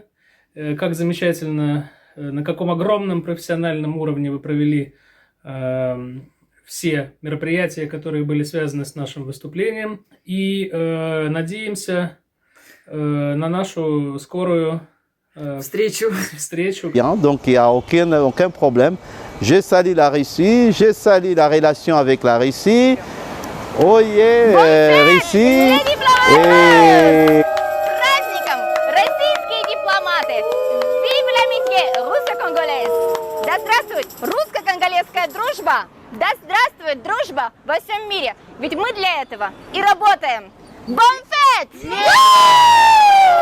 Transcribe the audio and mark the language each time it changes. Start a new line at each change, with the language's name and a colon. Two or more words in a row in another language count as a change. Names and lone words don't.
Russian: Как замечательно, на каком огромном профессиональном уровне вы провели все мероприятия, которые были связаны с нашим выступлением. И надеемся на нашу скорую встречу.
French: Donc il n'y a aucun problème. Je salue la Russie, je salue la relation avec la Russie.
English: Oh yeah,
French: Russie.
Russian: Праздником, российские дипломаты!
French: Vive l'amitié русско-конголез!
Russian: Да здравствует русско-конголезская дружба! Да здравствует дружба во всем мире! Ведь мы для этого и работаем!
French: Bon fête!